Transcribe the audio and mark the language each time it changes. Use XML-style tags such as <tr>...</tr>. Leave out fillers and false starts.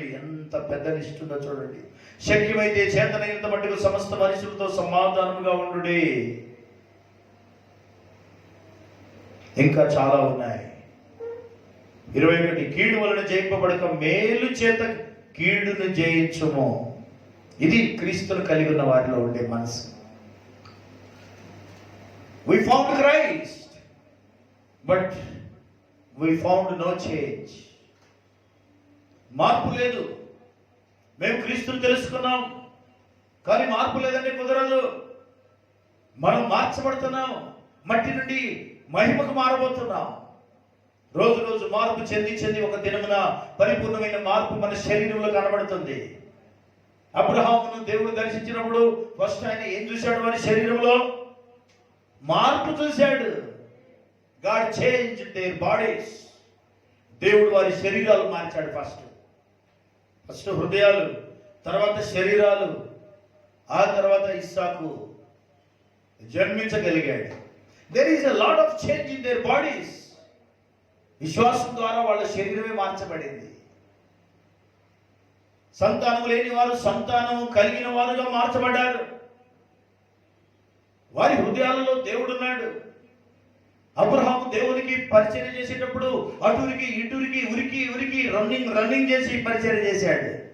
<te>ఎంత పెద్ద నిష్ఠుందో చూడండి. శక్యమైతే చేతనైనంత మట్టుకు సమస్త మనుషులతో సమాధానముగా ఉండుడి. ఇంకా చాలా ఉన్నాయి. 21, కీడు వలన జయింపబడక మేలు చేత కీడును జయించుము. ఇది క్రీస్తును కలిగి ఉన్న వారిలో ఉండే మనసు.</te> <en>We found Christ, but we found no change.</en> <te>మార్పు లేదు. మేము క్రీస్తుని తెలుసుకున్నాం, కానీ మార్పు లేదంటే కుదరదు. మనం మార్చబడుతున్నాం, మట్టి నుండి మహిమకు మారబోతున్నాం. రోజు రోజు మార్పు చెంది ఒక దినమున పరిపూర్ణమైన మార్పు మన శరీరంలో కనబడుతుంది. అబ్రహామును దేవుడు దర్శించినప్పుడు ఫస్ట్ ఆయన ఏం చూశాడు? వారి శరీరంలో మార్పు చూశాడు.</te> <en>God changed their bodies.</en> <te>దేవుడు వారి శరీరాలు మార్చాడు. ఫస్ట్ హృదయాలు, తర్వాత శరీరాలు, ఆ తర్వాత ఇస్సాకు జన్మించగలిగాడు.</te> <en>There is a lot of change in their bodies.</en> <te>విశ్వాసం ద్వారా వాళ్ళ శరీరమే మార్చబడింది. సంతానం లేని వారు సంతానం కలిగిన వారుగా మార్చబడ్డారు. వారి హృదయాలలో దేవుడున్నాడు. అబ్రహాము దేవునికి పరిచర్య చేసేటప్పుడు అటురికి ఇటురికి ఉరికి రన్నింగ్ చేసి పరిచర్య చేశాడు.</te>